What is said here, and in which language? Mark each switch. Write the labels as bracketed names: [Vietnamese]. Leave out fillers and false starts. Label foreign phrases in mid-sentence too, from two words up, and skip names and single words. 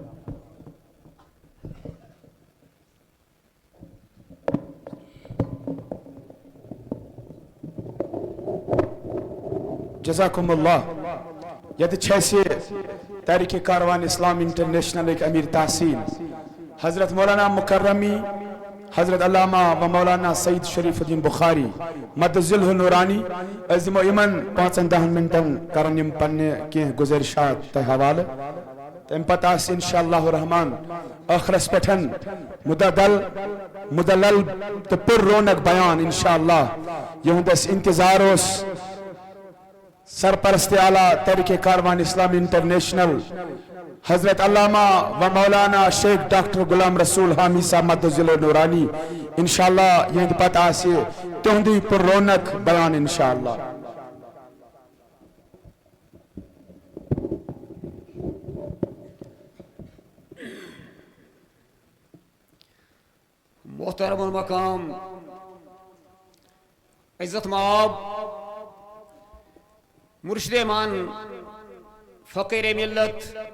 [Arabic] جزاکم اللہ۔ [Kashmiri] یت چھیسے تحریک کاروان اسلام انٹرنیشنل ایک امیر تحصیل حضرت مولانا مکرمی حضرت علامہ و مولانا سعید شریف الدین بخاری مدذلہ نورانی عظم ایمن 5-10 منٹن کرن یم پنہ کی گزارشات تہ حوالہ تم پتہ آس [Arabic] انشاءاللہ الرحمن [Kashmiri] آخرس پٹھن مدلل تو پر رونق بیان انشاءاللہ یہندس انتظار اس سرپرست اعلیٰ تحریک کاروان اسلامی انٹرنیشنل حضرت علامہ و مولانا شیخ ڈاکٹر غلام رسول حامی صاحب مدذلہ نورانی انشاءاللہ یہند پتہ آسی تہندی پر رونق بیان انشاءاللہ. محترم المقام عزت مآب مرشد مان فقیر ملت